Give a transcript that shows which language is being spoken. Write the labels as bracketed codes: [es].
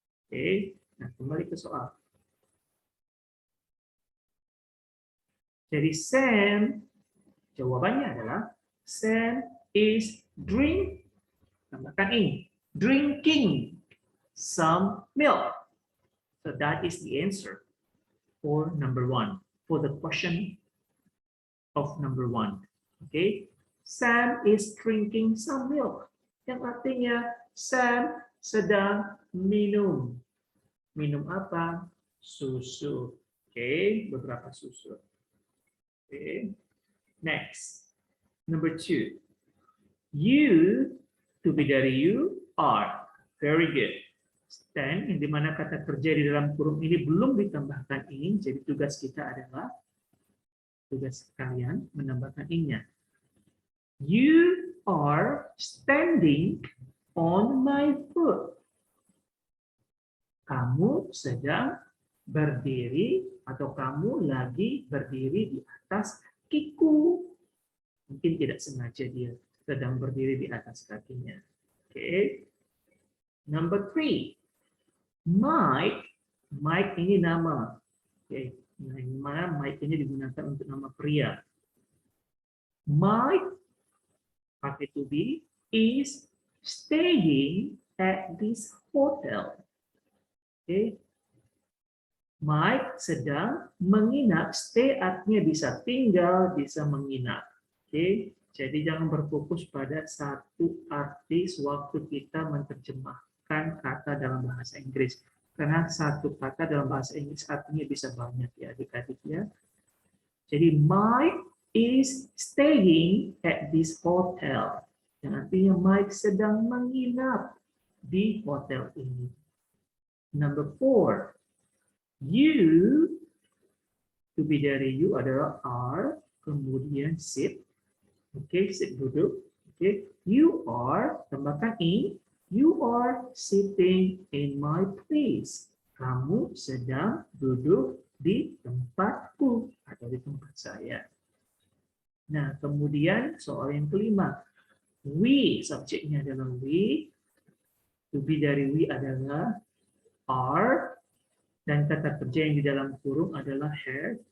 [id] Nah kembali ke soal. [en] Jadi Sam, [id] jawabannya adalah [en] Sam is drinking some milk. So that is the answer for number 1, for the question of number 1. Sam is drinking some milk. [id] Yang artinya Sam sedang minum. Minum apa? Susu. Beberapa susu. [en] Next, number 2. You, to be [id] dari [en] you, are. Very good. [id] Dan yang dimana kata kerja di dalam kurung ini belum ditambahkan ing, jadi tugas kita adalah, tugas kalian menambahkan ing-nya. [en] You are standing on my foot. [id] Kamu sedang berdiri atau kamu lagi berdiri di atas kiku. Mungkin tidak sengaja dia sedang berdiri di atas kakinya. [en] Number 3. [id] Mike ini nama. Nah, ini mana Mike ini digunakan untuk nama pria. [en] Mike [id] pakai [en] to be is staying at this hotel. [id] Mike sedang menginap. Stay artinya bisa tinggal, bisa menginap. Jadi jangan berfokus pada satu arti sewaktu kita menerjemahkan kata dalam bahasa Inggris. Karena satu kata dalam bahasa Inggris artinya bisa banyak ya adik-adik ya. Jadi [en] Mike is staying at this hotel. [id] Yang artinya Mike sedang menginap di hotel ini. [en] Number 4. [id] You, to be dari you adalah are, kemudian sit. Sit duduk. [en] You are, [id] tambahkan in. [en] You are sitting in my place. [id] Kamu sedang duduk di tempatku atau di tempat saya. Nah, kemudian soal yang kelima. We, subjeknya adalah we. To be dari we adalah are. Dan kata kerja yang di dalam kurung adalah have.